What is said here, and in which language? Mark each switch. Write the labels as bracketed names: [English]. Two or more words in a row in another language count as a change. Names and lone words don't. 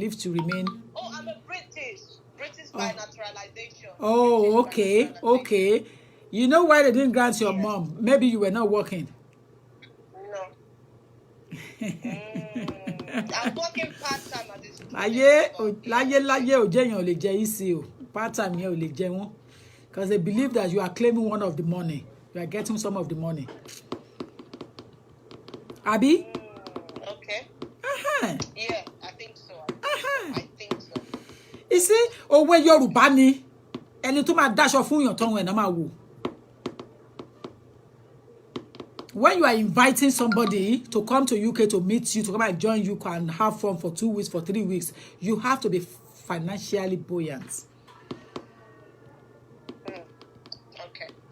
[English] Leave to remain? Oh, I'm a British by naturalization. Oh, okay. You know why they didn't grant your mom? Maybe you were not working. No. I'm working part-time at this point. [Yoruba] Láyé ò jẹ́ èèyàn lè jẹ easy o. Part-time yẹn ò lè jẹ wọ́n. [English] Because they believe that you are claiming one of the money. You are getting some of the money. Abi? Okay. Yeah, I think so. I think so. You see, [Yoruba] òwe Yorùbá ni ẹni tó máa dáṣọ fún yàn tọ́run ẹ̀ náà máa wò. [English] When you are inviting somebody to come to UK to meet you, to come and join you and have fun for 2 weeks, for 3 weeks, you have to be financially buoyant. Okay.